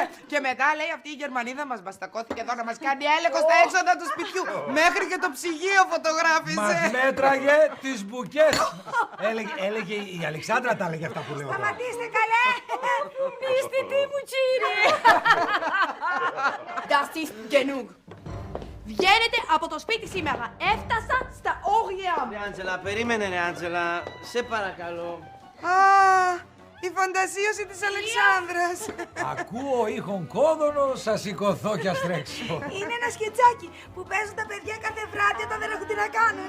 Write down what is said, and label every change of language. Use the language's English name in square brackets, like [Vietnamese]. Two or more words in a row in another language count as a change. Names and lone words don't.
[Greek] Και μετά λέει αυτή η Γερμανίδα μας μπαστακώθηκε εδώ να μας κάνει έλεγχο στα έξοδα του σπιτιού. Μέχρι και το ψυγείο φωτογράφησε. Μας μέτραγε τις μπουκές. Έλεγε η Αλεξάνδρα τα έλεγε αυτά που λέω. Σταματήστε καλέ. Είστε τι μου, κύριε. [German] Das ist genug. [Greek] Βγαίνετε από το σπίτι σήμερα. Έφτασα στα όρια μου. Ρε Άντζελα, περίμενε ρε Άντζελα. Σε παρακαλώ. Η φαντασίωση της Αλεξάνδρας. Ακούω ήχον κόδωνο, θα σηκωθώ κι ας τρέξω. Είναι ένα σκετσάκι που παίζουν τα παιδιά κάθε βράδυ όταν δεν έχουν τι να κάνουν.